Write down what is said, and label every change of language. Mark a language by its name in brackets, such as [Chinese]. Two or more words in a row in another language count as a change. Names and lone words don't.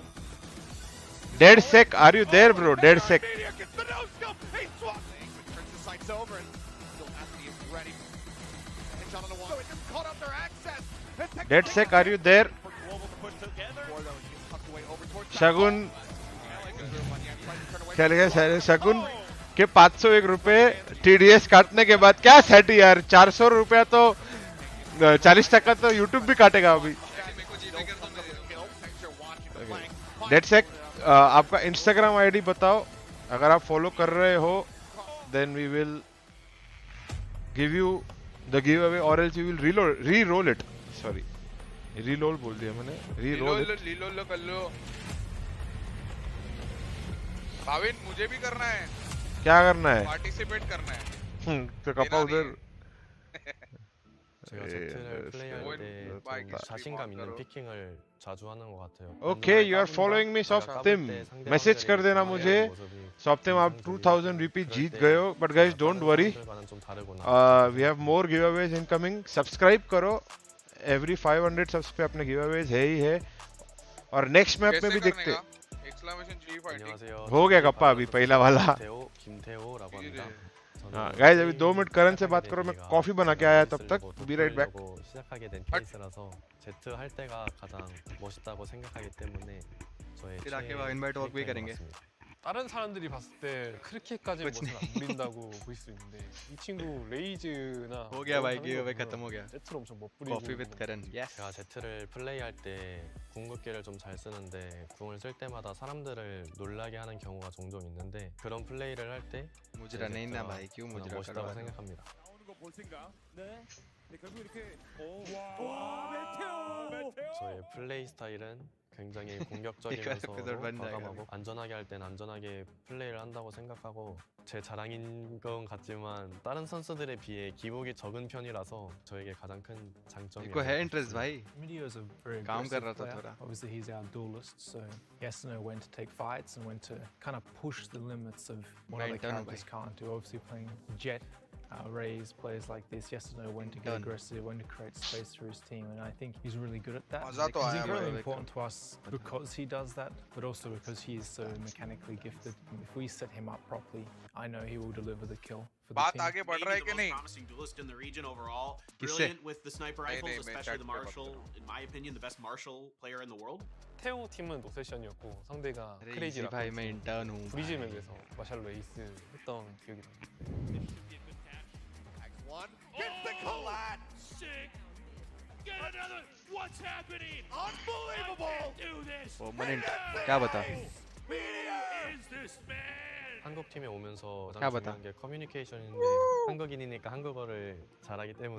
[English] dead sec are you there bro dead sec Meteor gets the no scope. He swaps. Turns the sights over and still has to be ready. Hit shot on the wall. So it just cut off their access. dead sec are you there For Global to push together. Or though he gets tucked away over towards [Hindi] शगुन चल गए सारे शगुन के 501 रुपए TDS काटने के बाद क्या सेट यार 400 रुपया तो 40% तो YouTube भी काटेगा अभी डेट सेक आपका Instagram ID बताओ अगर आप फॉलो कर रहे हो [English] then we will give you the giveaway or else you will re-roll it sorry reroll [Hindi] बोल दिया मैंने [English] re-roll it [Hindi] लीलो कर लो भाविन मुझे भी करना है क्या करना है पार्टिसिपेट करना है तो कपा उधर [Korean] 제가 제트를 플레이할 때 자신감 있는 피킹을 자주 하는 것 같아요. [English] Okay, you are following me, Softim. [Hindi] Message कर देना मुझे. Softim, आप 2000 रुपए जीत गए हो. [English] But guys, don't worry. We have more giveaways incoming. [Hindi] Subscribe करो. [English] Every 500 subs [Hindi] पे अपने giveaways है ही है. और [English] next map [Hindi] में भी देखते. हो गया कप्पा अभी पहला वाला. [Korean] 김태호라고 합니다. [Hindi] गाइस अभी 2 मिनट करण से बात करो मैं कॉफी बना के आया तब तक [English] be right back [Korean] 시작하게 된 케이스라서 제트 할 때가 가장 멋있다고 생각하기 때문에 저의 [Hindi] 인바이트 भी करेंगे [Korean] 다른 사람들이 봤을 때 그렇게까지 멋은 안 부린다고 보일 수 있는데 이 친구 레이즈나 [Hindi] हो गया भाई गिव अवे खत्म हो गया [Korean] 제트로 엄청 멋부리고 [Hindi] कॉफी विद करण यस [Korean] 제가 제트를 플레이할 때 궁극기를 좀 잘 쓰는데 궁을 쓸 때마다 사람들을 놀라게 하는 경우가 종종 있는데 그런 플레이를 할 때 [Hindi] मुजरा नहीं ना भाई क्यों मुजरा [Korean] 멋있다고 생각합니다. 저의 플레이 스타일은 굉장히 공격적이면서 과감하고 안전하게 할 땐 안전하게 플레이를 한다고 생각하고 제 자랑인 건 같지만 다른 선수들에 비해 기복이 적은 편이라서 저에게 가장 큰 장점이에요. [Hindi] इनको है इंटरेस्ट भाई काम कर रहा था थोड़ा [English] Obviously he's our duelist, so he has to know when to take fights and when to kind of push the limits of what other characters can't do. Obviously playing Jet, Raze, players like this, he has to know when to get aggressive, when to create space for his team, and I think he's really good at that. He's really important to us because he does that, but also because he is so mechanically gifted. If we set him up properly, I know he will deliver the kill for the [Hindi] बात [English] team. [Hindi] आगे बढ़ रहा है कि नहीं [English] Promising duelist in the region overall. Brilliant with the sniper rifles, especially the Marshall. In my opinion, the best Marshall player in the world. [Korean] 태호 팀은 노세션이었고 상대가 크레이지라고 [Hindi] भाई मैं इंटर्न हूँ [Korean] 브리즈 맵에서 마샬로 에이스 했던 기억이 납니다. [English] One gets the collat. Sick. Get another. What's happening? Unbelievable. Do this. [Hindi] वो मन क्या बता [English] Is this man? [Korean] 한국 팀에 오면서 [Hindi] क्या [Korean] 가장 [Hindi] बता [Korean] 중요한 게 커뮤니케이션인데 한국인이니까 한국어를 잘하기 때문에